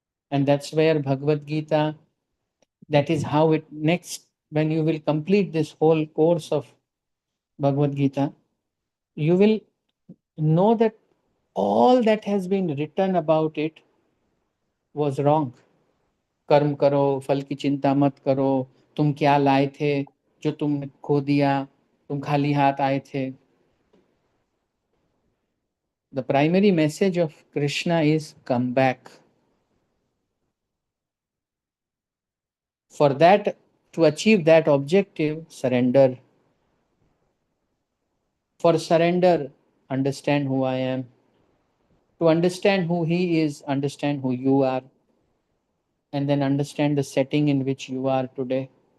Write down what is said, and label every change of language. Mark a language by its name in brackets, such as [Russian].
[English] And that's where Bhagavad Gita, that is how it next, when you will complete this whole course of Bhagavad Gita, you will know that all that has been written about it was wrong. [Hindi] कर्म करो, फल की चिंता मत करो, तुम क्या लाए थे जो तुमने खो दिया, तुम खाली हाथ आए थे. [English] The primary message of Krishna is come back. For that, to achieve that objective, surrender. For surrender, understand who I am. To understand who He is, understand who you are, and then understand the setting in which you are today.